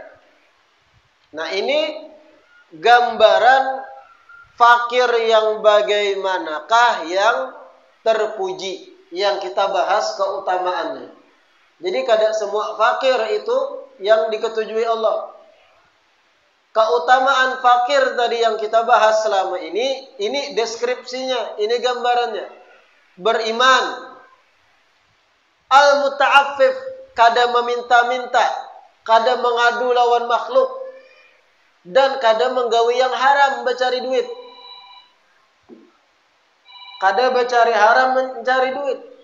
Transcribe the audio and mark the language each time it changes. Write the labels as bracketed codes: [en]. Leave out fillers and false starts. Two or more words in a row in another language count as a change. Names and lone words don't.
[id] Nah, ini gambaran fakir yang bagaimanakah yang terpuji, yang kita bahas keutamaannya. Jadi kadang semua fakir itu yang diketujui Allah. Keutamaan fakir tadi yang kita bahas selama ini deskripsinya, ini gambarannya. Beriman, [bjn] al-muta'affif, kada meminta-minta, kada mengadu lawan makhluk, dan kada menggawi yang haram mencari duit. Kada mencari haram mencari duit.